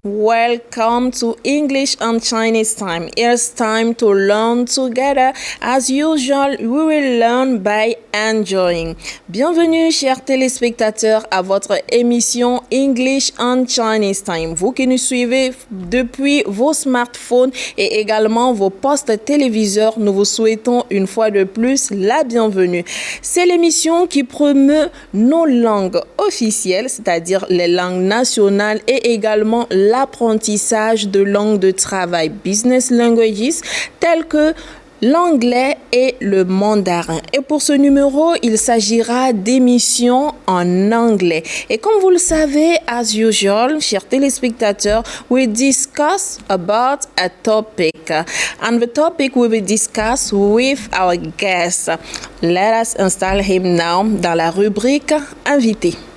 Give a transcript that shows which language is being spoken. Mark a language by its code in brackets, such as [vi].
[en] Welcome to English and Chinese Time. It's time to learn together. As usual, we will learn by enjoying. [fr] Bienvenue, chers téléspectateurs, à votre émission English and Chinese Time. Vous qui nous suivez depuis vos smartphones et également vos postes téléviseurs, nous vous souhaitons une fois de plus la bienvenue. C'est l'émission qui promeut nos langues officielles, c'est-à-dire les langues nationales et également l'apprentissage de langues de travail, [en] business languages, [fr] telles que l'anglais et le mandarin. Et pour ce numéro, il s'agira d'émissions en anglais. Et comme vous le savez, [en] as usual, [fr] chers téléspectateurs, [en] we discuss about a topic. And the topic will be discussed with our guest. Let us install him now [fr] dans la rubrique invité.